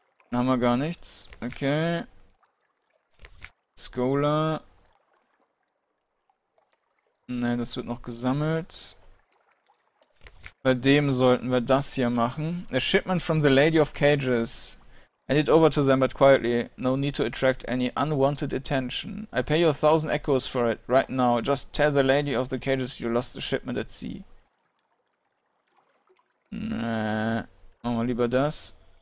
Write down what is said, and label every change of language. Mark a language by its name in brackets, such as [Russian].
[German] Dann haben wir gar nichts. Okay. Scholar. Ne, das wird noch gesammelt. Bei dem sollten wir das hier machen. [English] A shipment from the Lady of Cages. Hand it over to them, but quietly. No need to attract any unwanted attention. I pay you 1,000 echoes for it, right now. Just tell the Lady of the Cages you lost the shipment at sea. [German] Nee, machen wir lieber das.